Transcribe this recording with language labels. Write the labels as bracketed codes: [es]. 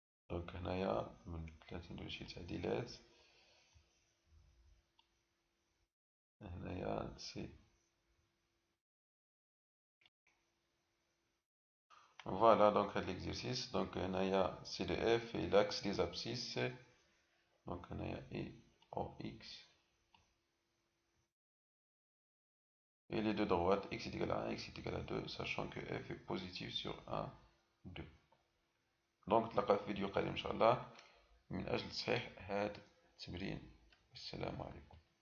[ar] دونك هنايا ممكن ندير شي تعديلات، هنايا سي فوالا. دونك هاد ليكزيرسيس، دونك هنايا سي دي اف اي لاكس دي زابسيس، دونك هنايا اي او اكس [fr] et les deux droites x est égal à 1, x est égal à 2, sachant que f est positif sur 1, 2. [ar] دونك نتلاقى في فيديو قادم إن شاء الله من أجل تصحيح هذا التمرين. السلام عليكم.